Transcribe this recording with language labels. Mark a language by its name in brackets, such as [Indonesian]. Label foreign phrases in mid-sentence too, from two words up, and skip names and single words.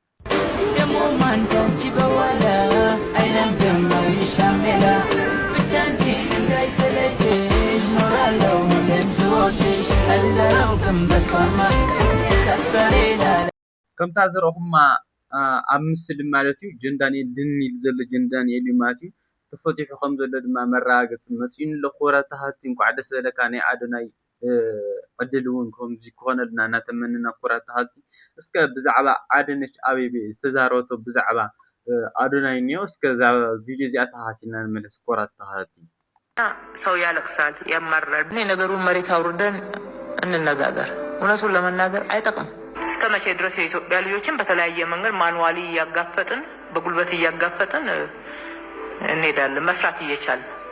[Tigrinya] ከምታ ዝረኹማ ኣብ ምስሊ ማለት እዩ ጆን ዳንኤል ድንኢሉ ዘሎ ጆን ዳንኤል እዩ ማለት እዩ። ተፈቲሑ ከም ዘሎ ድማ መረጋገፂ መፂኡን ኣሎ። ኩራት ተኻቲ እንኳዕ ደስ በለካ ናይ ኣዶናይ ዕድል እውን ከምዚ ክኾነልና እናተመንና ኩራት ተኻቲ። እስከ ብዛዕባ ኣዳነች ኣቤቤ ዝተዛረበቶ ብዛዕባ አዶናይ እኒኦ እስከዛ ቪዲዮ እዚኣ ተኻቲልና ንመለስ። ኩራት ተኻቲ [Amharic] ሰው ያለቅሳል፣ ያማራል። እኔ ነገሩን መሬት አውርደን እንነጋገር። እውነቱን ለመናገር አይጠቅም። እስከ መቼ ድረስ የኢትዮጵያ ልጆችን በተለያየ መንገድ ማንዋሊ እያጋፈጥን በጉልበት እያጋፈጥን እንሄዳለን? መስራት እየቻልን